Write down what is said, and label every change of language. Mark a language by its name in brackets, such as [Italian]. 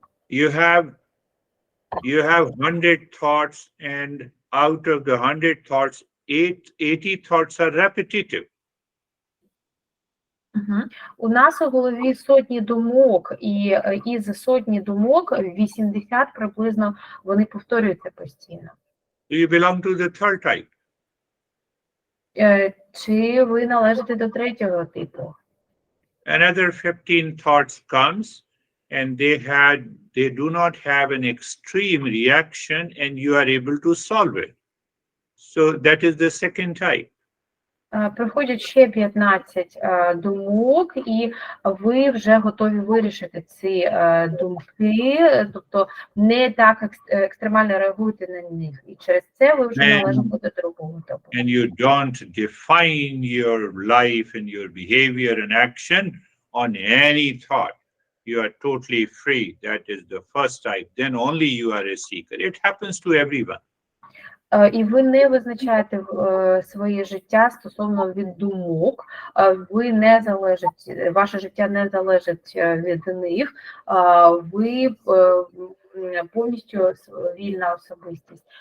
[English] You have 100 thoughts, and out of the 100 thoughts, 80 thoughts are repetitive. [Ukrainian] У нас у голові сотні думок, і із сотні думок 80 приблизно вони повторюються постійно. [English] Do you belong to the third type? [Ukrainian] Чи ви належите до 3-го типу? [English] Another 15 thoughts comes, and they do not have an extreme reaction, and you are able to solve it. So that is the second type. [Ukrainian] Приходять ще 15 думок, і ви вже готові вирішити ці думки, тобто не так екстремально реагуєте на них. І через це ви вже належите до 2-го типу. [English] And you don't define your life and your behavior and action on any thought. You are totally free. That is the first type. Then only you are a seeker. It happens to everyone. [Ukrainian] І ви не визначаєте своє життя стосовно від думок, ви не залежить, ваше життя не залежить від них, ви повністю вільна особистість.